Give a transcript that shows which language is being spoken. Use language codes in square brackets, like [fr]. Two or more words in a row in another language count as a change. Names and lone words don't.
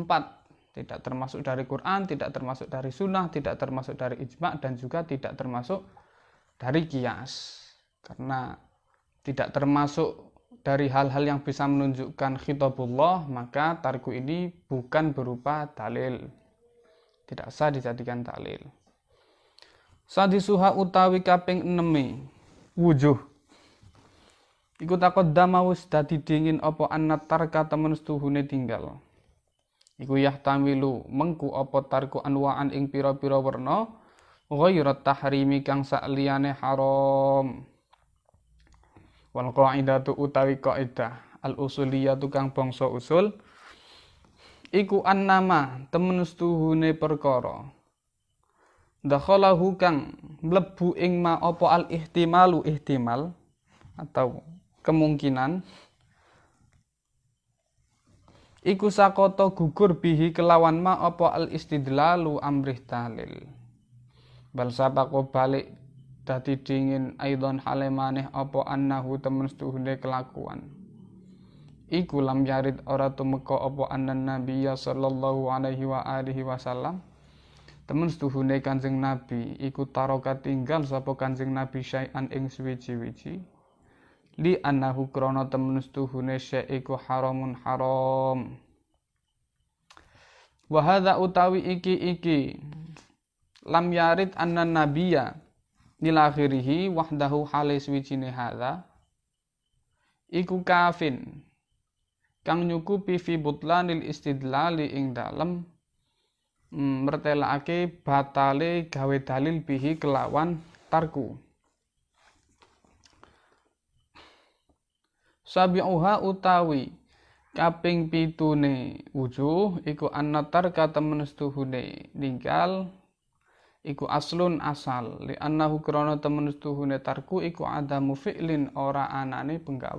[id] Tidak termasuk dari Quran, tidak termasuk dari sunnah, tidak termasuk dari ijma' dan juga tidak termasuk dari qiyas. Karena tidak termasuk dari hal-hal yang bisa menunjukkan khitabullah, maka tarku ini bukan berupa dalil. Tidak sah dijadikan dalil. [jv] Sadisuha utawi kaping 6 wujuh iku taqaddama wis dadi dingin apa [ar] أن الترك [jv] temen setuhune tinggal. Iku yahtamilu mengku apa [ar] ترك أنواعا [jv] ing pira-pira werna [ar] غير التحريم [jv] kang sakliyane haram. [ar] والقاعدة [jv] utawi kaidah [ar] الأصولية [jv] kang bangsa usul iku annama temen setuhune perkara dakhalahu kang mlebu ing ma apa [ar] الاحتمال [jv] ihtimal [id] atau kemungkinan [jv] iku sakoto gugur bihi kelawan ma apa [ar] الاستدلال [jv] amrih dalil [ar] بل سبق [jv] balik dadi dingin aidon halemaneh apa annahu temen setuhune kelakuan iku [ar] لم يرد [jv] ora tumeka apa [ar] أن النبي صلى الله عليه وآله وسلم [jv] temen setuhune Kanjeng Nabi iku taroka tinggal sapa Kanjeng Nabi syai'an ing suwiji-wiji [ar] لأنه [jv] krana temen setuhune syai' iku haramun haram. [ar] وهذا [jv] utawi iki [ar] لم يرد أن النبي إلى آخره وحده [jv] hale suwijine hadza iku kang nyukupi [ar] في بطلان الاستدلال [jv] ing dalem mertelake batale gawe dalil bihi kelawan tarku. Sabi'uha utawi kaping pitune wujuh iku annatar katemen setuhune ninggal iku aslun asal [ar] لأنه [jv] krana temen setuhune tarku iku [ar] عدم فعل [jv] ora anane penggawe.